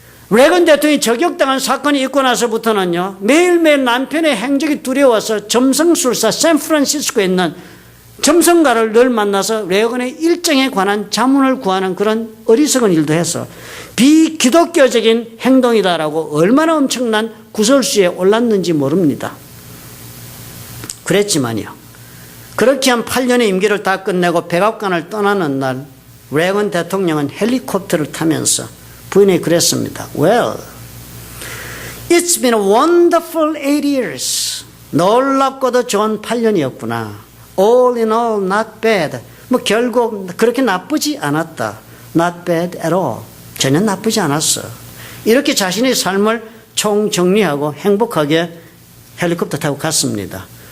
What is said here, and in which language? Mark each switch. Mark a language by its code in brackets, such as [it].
[ko] 레이건 대통령이 저격당한 사건이 있고 나서부터는요, 매일매일 남편의 행적이 두려워서 점성술사 샌프란시스코에 있는 점성가를 늘 만나서 레이건의 일정에 관한 자문을 구하는 그런 어리석은 일도 해서 비기독교적인 행동이다라고 얼마나 엄청난 구설수에 올랐는지 모릅니다. 그랬지만요, 그렇게 한 8년의 임기를 다 끝내고 백악관을 떠나는 날 레이건 대통령은 헬리콥터를 타면서 부인이 그랬습니다. [en] Well, it's been a wonderful 8 years. [ko] 놀랍고도 좋은 8년이었구나. [en] All in all, not bad. [ko] 결국 그렇게 나쁘지 않았다. [en] Not bad at all. [ko] 전혀 나쁘지 않았어. 이렇게 자신의 삶을 총정리하고 행복하게 헬리콥터 타고 갔습니다.